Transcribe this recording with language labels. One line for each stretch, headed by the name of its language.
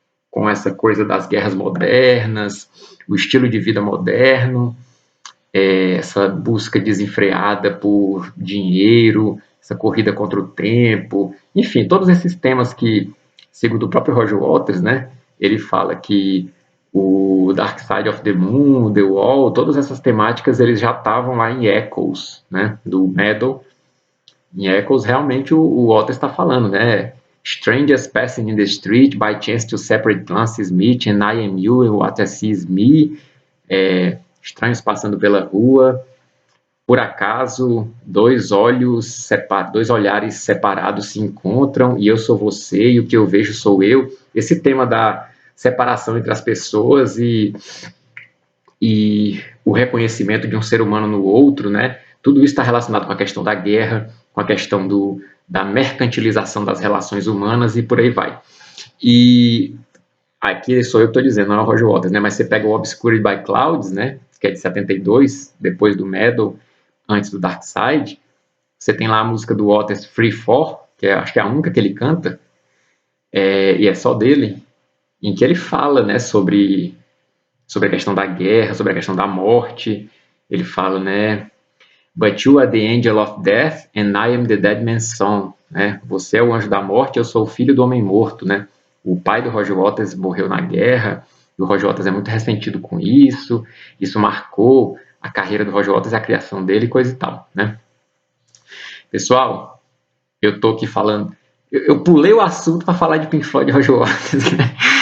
Portuguese: Com essa coisa das guerras modernas, o estilo de vida moderno, essa busca desenfreada por dinheiro, essa corrida contra o tempo, enfim, todos esses temas que, segundo o próprio Roger Waters, né, ele fala que o Dark Side of the Moon, The Wall, todas essas temáticas eles já estavam lá em Echoes, né, do Metal. Em Echoes, realmente o Waters está falando, né?
English: Strangers passing in the street, by chance to separate glances meet, and I am you, and what I see is me.
Portuguese: Estranhos passando pela rua, por acaso, dois olhares separados se encontram, e eu sou você, e o que eu vejo sou eu. Esse tema da separação entre as pessoas e o reconhecimento de um ser humano no outro, né? Tudo isso está relacionado com a questão da guerra, com a questão da mercantilização das relações humanas e por aí vai. E aqui sou eu que estou dizendo, não é o Roger Waters, né? Mas você pega o Obscured by Clouds, né? Que é de 72, depois do Metal, antes do Dark Side. Você tem lá a música do Waters, Free For, que acho que é a única que ele canta, e é só dele, em que ele fala, né, sobre a questão da guerra, sobre a questão da morte. Ele fala, né,
English: But you are the angel of death and I am the dead man's son, né?
Portuguese: Você é o anjo da morte, eu sou o filho do homem morto, né? O pai do Roger Waters morreu na guerra, E o Roger Waters é muito ressentido com isso. Isso marcou a carreira do Roger Waters, a criação dele, coisa e tal, né? Pessoal, eu tô aqui falando... Eu pulei o assunto para falar de Pink Floyd e Roger Waters, né?